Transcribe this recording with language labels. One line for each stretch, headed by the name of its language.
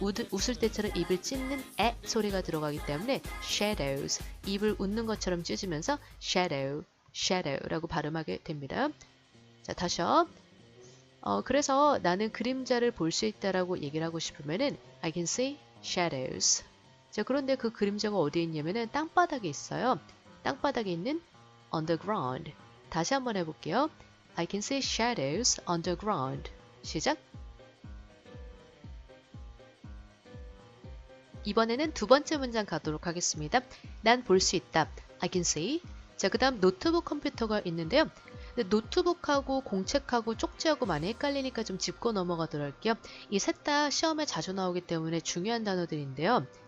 Korean: 웃을 때처럼 입을 찢는 에 소리가 들어가기 때문에 shadows, 입을 웃는 것처럼 찢으면서 shadow라고 발음하게 됩니다. 자, 다시요. 그래서 나는 그림자를 볼 수 있다라고 얘기를 하고 싶으면은 I can see shadows. 자, 그런데 그 그림자가 어디에 있냐면은 땅바닥에 있어요. 땅바닥에 있는 on the ground. 다시 한번 해볼게요.
English: I can see shadows on the ground.
Korean: 시작. 이번에는 두 번째 문장 가도록 하겠습니다. 난 볼 수 있다. I can see. 자, 그 다음 노트북 컴퓨터가 있는데요. 근데 노트북하고 공책하고 쪽지하고 많이 헷갈리니까 좀 짚고 넘어가도록 할게요. 이 셋 다 시험에 자주 나오기 때문에 중요한 단어들인데요.